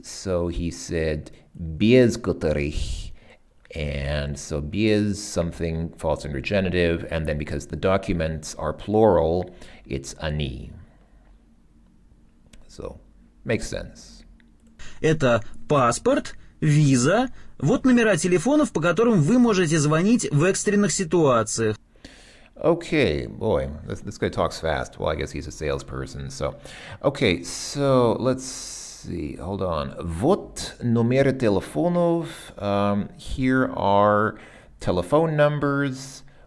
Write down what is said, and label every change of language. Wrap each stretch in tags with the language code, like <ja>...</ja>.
<en>So he said</en> <ru>без которых.</ru> <en>And so без, something falls under genitive, and then because the documents are plural, it's ani. So, makes sense.</en> <ru>Это паспорт, виза, вот номера телефонов, по которым вы можете звонить в экстренных ситуациях.</ru> <en>Okay, boy, this guy talks fast. Well, I guess he's a salesperson, so. Okay, so let's see, hold on.</en> <ru>Вот номеры телефонов.</ru> <en>Here are telephone numbers.</en>